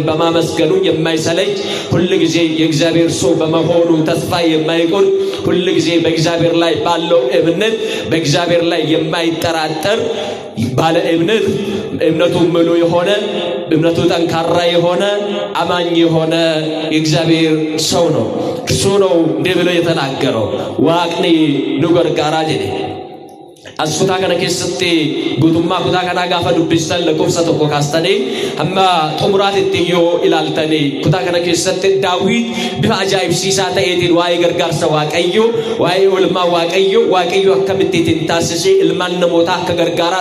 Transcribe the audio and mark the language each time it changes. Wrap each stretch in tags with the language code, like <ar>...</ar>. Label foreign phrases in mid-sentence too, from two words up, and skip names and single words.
<am>በማመስገኑ የማይሰለች ሁሉ ጊዜ የእግዚአብሔር ሰው በመሆኑ ተስፋ የማይቆርጥ ሁሉ ጊዜ በእግዚአብሔር ላይ ባለው እምነት በእግዚአብሔር ላይ የማይጠራጠር ባለ እምነቱ ሙሉ የሆነ እምነቱ ጠንካራ የሆነ አማኝ የሆነ የእግዚአብሔር ሰው ነው። እሱ ነው እንዲህ ብሎ የተናገረው</am> <om>Waaqni nu gargaara jedhe askuta kana keessatti guutummaa kutaa kana gaafa dubbistan lakkoofsa tokko kaastanii amma xumuraatti yoo ilaaltanii kutaa kana keessatti Daawit bifa ajaa'ibsiisaa ta'eetiin waa'ee gargaarsa Waaqayyo waa'ee olmaa Waaqayyo akkamitti ittiin taasisee ilmaan namootaa akka gargaaraa</om>